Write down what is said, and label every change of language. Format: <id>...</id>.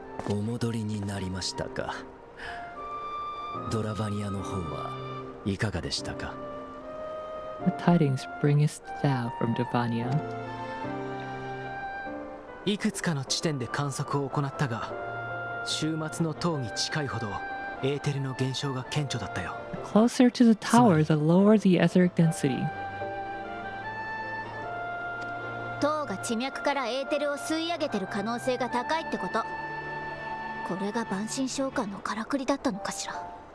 <ja>お戻りになりましたか。ドラバニアの方はいかがでしたか。</ja> <en>What tidings bringest thou from Devania?</en> <ja>いくつかの地点で観測を行ったが、週末の塔に近いほどエーテルの減少が顕著だったよ。</ja> <en>Closer to the tower, the lower the etheric density.</en> <ja>塔が地脈からエーテルを吸い上げてる可能性が高いってこと。これが万神召喚のからくりだったのかしら。</ja>